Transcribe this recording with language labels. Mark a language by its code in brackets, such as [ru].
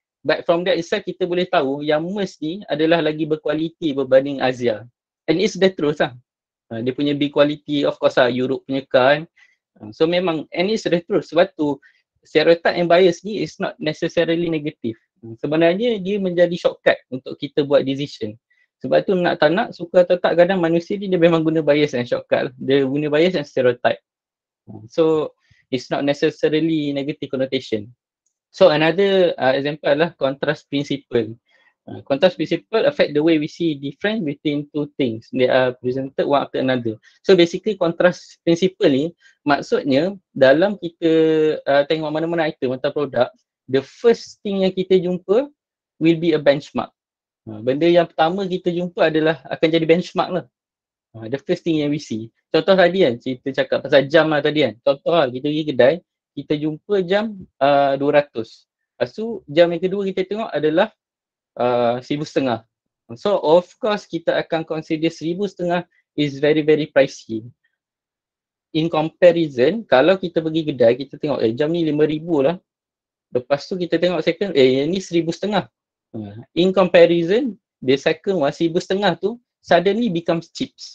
[en] But from that itself [ms] kita boleh tahu yang Merc ni adalah lagi berkualiti berbanding Azia. [en] And it's the truth [ms] lah. Dia punya [en] big quality of course [ms] lah Europe punya car kan. [en] So memang and it's the truth. Sebab tu stereotype and bias ni is not necessarily negative. [ms] Sebenarnya dia menjadi shortcut untuk kita buat decision. Sebab tu nak tak nak, suka atau tak, kadang manusia ni dia memang guna bias and shortcut. Dia guna bias and stereotype. [en] So it's not necessarily negative connotation. So another example adalah contrast principle. Contrast principle affect the way we see difference between two things. They are presented one after another. [ms] So basically contrast principle ni maksudnya dalam kita tengok mana-mana item atau produk, [en] the first thing [ms] yang kita jumpa [en] will be a benchmark. [ms] Benda yang pertama kita jumpa adalah akan jadi benchmark lah. [en] The first thing [ms] yang we see. Contoh tadi kan, kita cakap pasal jam lah tadi kan. Contoh lah, kita pergi kedai, kita jumpa jam 200. Lepas tu jam yang kedua kita tengok adalah 1,500. [en] So of course [ms] kita akan [en] consider 1,500 is very very pricey. In comparison, [ms] kalau kita pergi kedai, kita tengok jam ni 5,000 lah. Lepas tu kita tengok second, ni 1,500. [en] In comparison, the second one 1,500 tu suddenly becomes cheap.